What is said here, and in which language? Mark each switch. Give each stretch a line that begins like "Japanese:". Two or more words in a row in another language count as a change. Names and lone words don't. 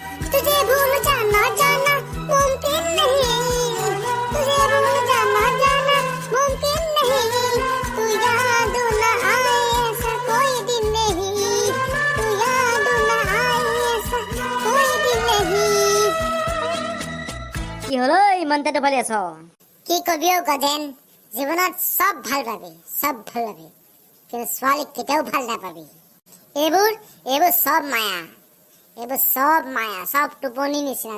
Hindi: तुझे भूल जाना जाना मुमकिन नहीं, तुझे भूल जाना जाना मुमकिन नहीं, तू याद न आए ऐसा कोई दिन नहीं, तू याद न आए ऐसा कोई दिन नहीं।
Assamese: কি হলো ইমানতে ফালি আছ? কি কবি ও গজেন, জীৱনত সব ভাল পাবি, সব ভাল পাবি, কিন্তু ছোৱালী কেতিয়াও ভাল নাপাবি। এইবোৰ এইবোৰ সব মায়া, এইবোৰ সব মায়া, সব টোপনি নিচিনা।